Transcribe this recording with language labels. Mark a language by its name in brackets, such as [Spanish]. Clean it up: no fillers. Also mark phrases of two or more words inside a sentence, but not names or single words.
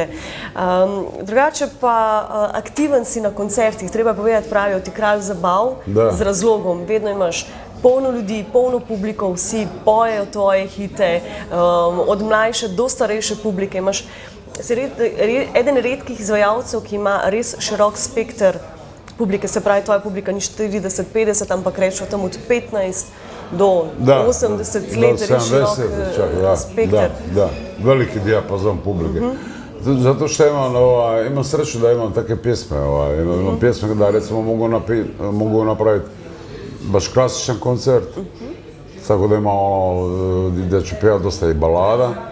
[Slovenian] Drugače pa aktiven si na koncertih, treba povedati, pravijo ti kralj zabav, z razlogom, vedno imaš polno ljudi, polno publiko, vsi pojejo tvoje hite, od mlajše do starejše publike, imaš eden redkih izvajalcev, ki ima res širok spekter publike, se pravi, tvoja publika ni 40-50, ampak rečemo tam od 15 do 80 let, res širok spekter. [Croatian] Da, veliki dijapazon publike. Zato što imam sreću da imam takve pjesme, imam pjesme da recimo mogu napraviti baš klasičan koncert, tako da imam da ću pjevati dosta i balada.